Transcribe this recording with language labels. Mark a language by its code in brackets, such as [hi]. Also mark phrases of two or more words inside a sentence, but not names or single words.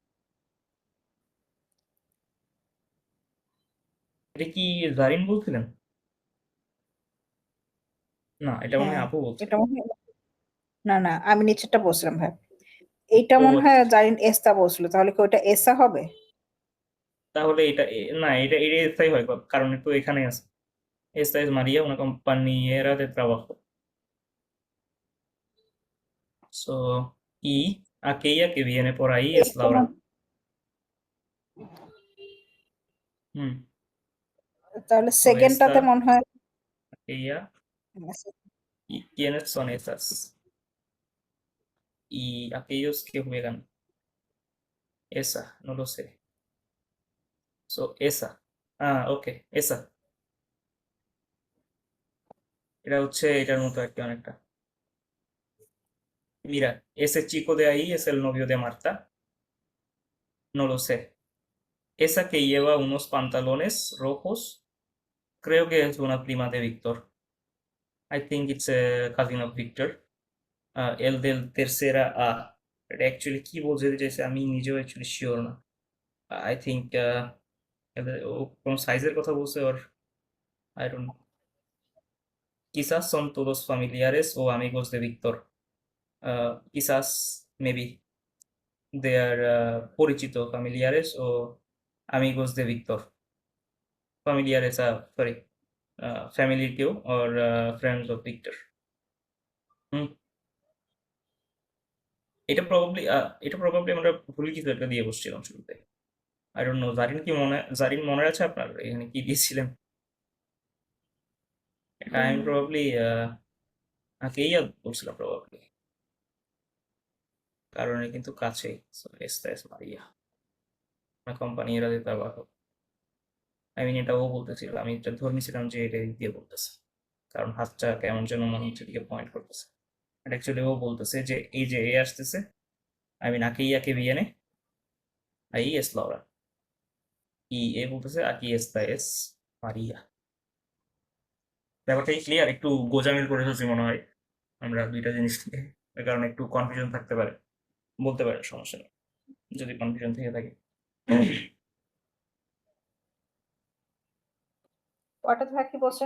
[bn] এটা কি জারিন বলছিলেন? না, এটা মনে হ্যাঁ, হয় আপু বলছে। এটা মনে হয়, না না, আমি নিচেরটা বলছিলাম ভাই। এইটা ও মনে হয় আচ্ছা, জারিন এস্তা বলছিল, তাহলে কি ওটা এসা হবে? তাহলে এটা না, এটা এস্তাই হয়, কারণ একটু এখানে আছে, [es] esta es María, una compañera de trabajo। So, y aquella que viene por ahí es [bn] এইটা [es] Laura। হুম, [bn] তাহলে [es] so esta, [bn] সেকেন্ডটাতে মনে হয় [es] ella y quiénes son esas y aquellos que juegan esa, no lo sé. So, esa. Ok, esa। [bn] এটা হচ্ছে এটার মতো আর কি অনেকটা। [es] Mira, ese chico de ahí es el novio de Marta. No lo sé. Esa que lleva unos pantalones rojos, creo que es una prima de Víctor. [en] I think it's a cousin of Victor. [es] El del tercera A। [bn] এটা অ্যাকচুয়ালি কি বোঝাতে চাইছে আমি নিজেও অ্যাকচুয়ালি শিওর না। [en] I think [bn] ও কোনো সাইজের কথা বলছে ওর [en] I don't know. [es] Quizás son todos familiares o amigos de Víctor. Quizás, [en] maybe, they are [es] পরিচিত familiares o amigos de Víctor. Familiares, [en] sorry, family কেউ or friends of Victor. [bn] হুম, এটা প্রবাবলি আমরা ভুল কিছু একটা দিয়ে বসছিলাম শুরুতে। [en] I don't know, [bn] জারিন মনে আছে আপনার এখানে কি দিয়েছিলেন? এটা আমি উম, প্রবাবলি আগেই বলছিলাম প্রবাবলি, কারণ এটা কিন্তু কাছেই। [es] সো esta es María una compañera de trabajo. [bn] আই মিন এটা ও বলতেছিল, আমি এটা ধরে নিয়েছিলাম যে এটা দিয়ে বলতেছে, কারণ হাতটা কেমন যেন মনে হচ্ছে দিকে পয়েন্ট করতেছে। এটা অ্যাকচুয়ালি ও বলতেছে যে এই যে এ আসতেছে, [en] I mean [es] aquella que viene ahí es Laura [bn] y এ বলতেছে [es] aquí esta es María। [bn] ব্যাপারটা ক্লিয়ার? একটু গোজামিল করে ফেলছি মনে হয় আমরা দুইটা জিনিস থেকে, এর কারণে একটু কনফিউশন থাকতে পারে, বলতে পারে, সমস্যা নেই যদি কনফিউশন থেকে থাকে। ওটা থেকে কি বলছেন?